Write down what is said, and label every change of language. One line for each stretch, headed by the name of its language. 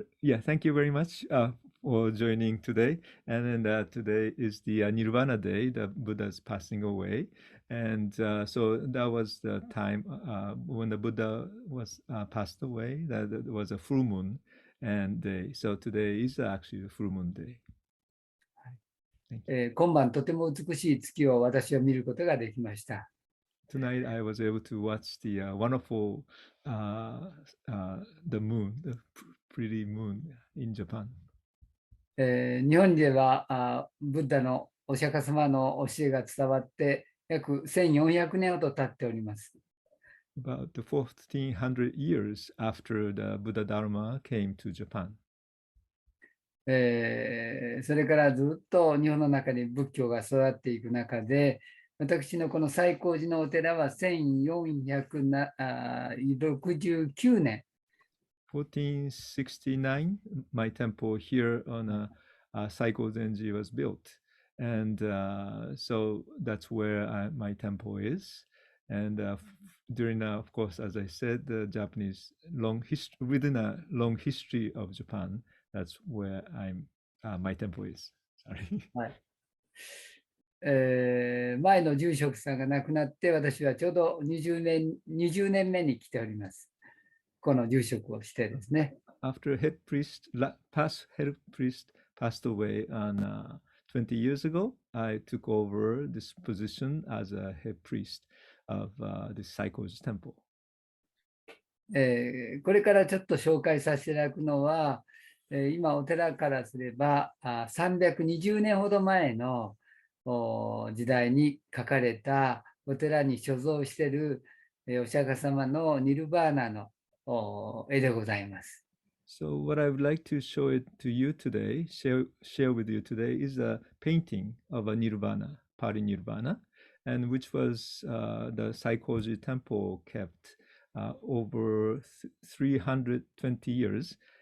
English: Yeah, thank you very much for joining today. And then today is the Nirvana Day, the Buddha's passing away. And so that was the time when the Buddha was passed away. That was a full moon and day. So today is actually a full moon day.
Japanese: 今晩とても美しい月を私は見ることができました。
English: Tonight I was able to watch the wonderful the moon, the pretty moon in Japan.
Japanese: 日本ではブッダのお釈迦様の教えが伝わって約1400年ほど経っております。
English: About 1400 years after the Buddha Dharma came to Japan.
Japanese: それからずっと日本の中に仏教が育っていく中で、私のこの西光寺のお寺は1469年。
English: 1469, my temple here on Saiko Zenji was built. And so that's where my temple is. And during, of course, as I said, the Japanese within a long history of Japan, that's where my temple is. Sorry.
Japanese: はい。前の住職さんが亡くなって、私はちょうど20年目に来ております。この住職をしてですね。
English: After past head priest passed away on 20 years ago, I took over this position as a head priest of the Saikoji temple.
Japanese: これからちょっと紹介させていただくのは、今お寺からすれば320年ほど前の時代に書かれたお寺に所蔵しているお釈迦様のニルバーナの絵でございます。
English: So what I would like to show it to you today, share with you today, is a painting of a Nirvana, Parinirvana, and which was the Saikoji temple kept over 320 years.